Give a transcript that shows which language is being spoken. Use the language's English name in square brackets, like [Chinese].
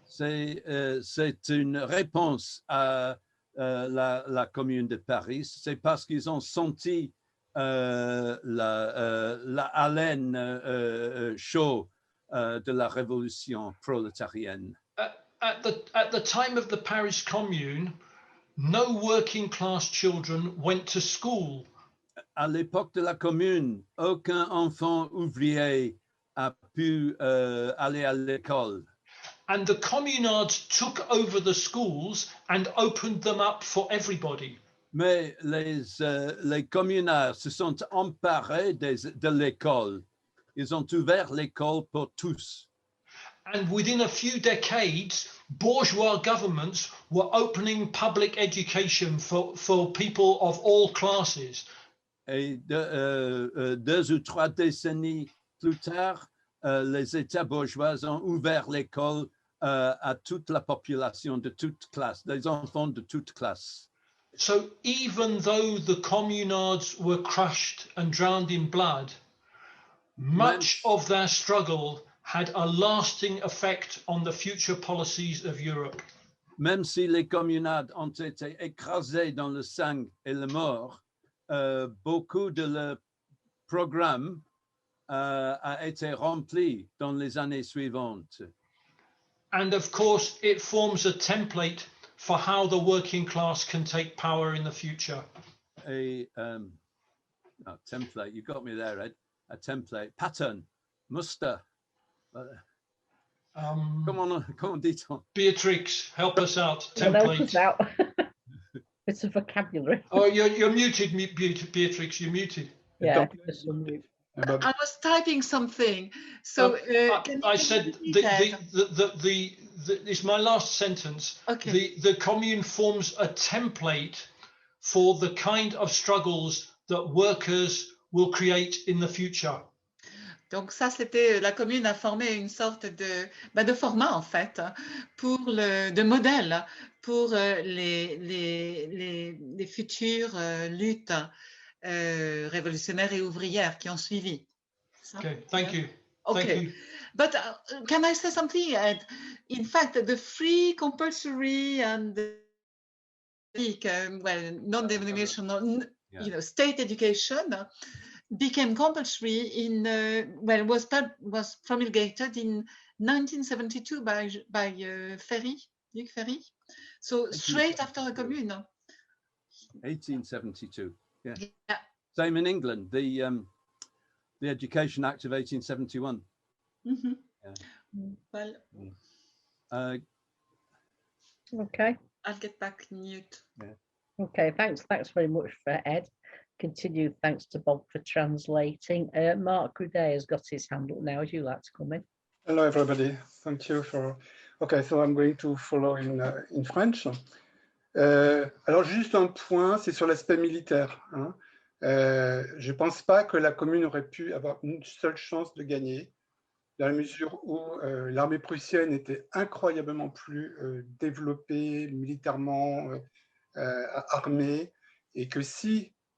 [French] C'est une réponse à la Commune de Paris. C'est parce qu'ils ont senti la haleine chaude de la révolution prolétarienne. [English] At the time of the Paris Commune, no working class children went to school. [French] À l'époque de la Commune, aucun enfant ouvrier a pu aller à l'école. [English] And the communards took over the schools and opened them up for everybody. [French] Mais les communards se sont emparés de l'école. Ils ont ouvert l'école pour tous. [English] And within a few decades, bourgeois governments were opening public education for people of all classes. [French] Et 2 ou 3 décennies plus tard, les États bourgeois ont ouvert l'école à toute la population de toute classe, les enfants de toute classe. [English] So even though the communards were crushed and drowned in blood, much of their struggle had a lasting effect on the future policies of Europe. [French] Même si les communards ont été écrasés dans le sang et la mort, beaucoup de leur programme a été rempli dans les années suivantes. [English] And of course, it forms a template for how the working class can take power in the future. Template, you got me there, Ed. A template, pattern, muster. Come on, Diton. Beatrix, help us out. Help Template. us out. It's a vocabulary. Oh, you're muted, Beatrix. You're muted. Yeah. I was typing something, so I said it's my last sentence. Okay. The Commune forms a template for the kind of struggles that workers will create in the future. [French] Donc ça, c'était la Commune a formé une sorte de format en fait de modèle pour les futures luttes révolutionnaires et ouvrières qui ont suivi. [English] Okay, thank you. Okay, Thank you. but can I say something? In fact, the free, compulsory, and non-denominational, state education became compulsory was promulgated in 1972 by Luc Ferry. So straight after the Commune. 1872. Yeah. Yeah. Same in England. The Education Act of 1871. Mm-hmm. Yeah. Well. Okay. I'll get back mute. Yeah. Okay. Thanks very much for Ed. Continued thanks to Bob for translating. Mark Goudet has got his hand up now. Would you like to come in? Hello, everybody. Thank you for. Okay, so I'm going to follow in French. [French] Alors juste un point, c'est sur l'aspect militaire. Hein. Je ne pense pas que la Commune aurait pu avoir une seule chance de gagner, dans la mesure où l'armée prussienne était incroyablement plus développée, militairement armée, et que si